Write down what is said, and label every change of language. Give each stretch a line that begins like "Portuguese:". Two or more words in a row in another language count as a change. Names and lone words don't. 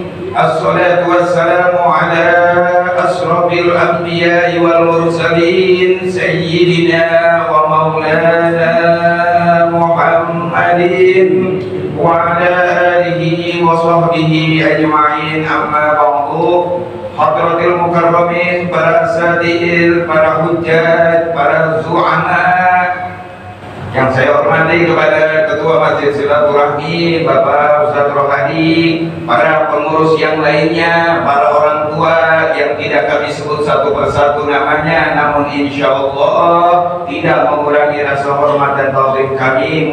Arabic: الصلاة والسلام على أشرف الأنبياء والمرسلين سيدنا ومولانا محمد وعلى آله وصحبه أجمعين. أما بعد. حضرات المكرمين,
Indonesian: para asatidz, para hujjat, para zu'ama yang saya hormati, kepada Ketua Masjid Silaturahmi Bapak Ustadz Rohadi, para pengurus yang lainnya, para orang tua yang tidak kami sebut satu persatu namanya, namun
Arabic: إن شاء الله
Indonesian: tidak mengurangi rasa hormat dan taufik kami.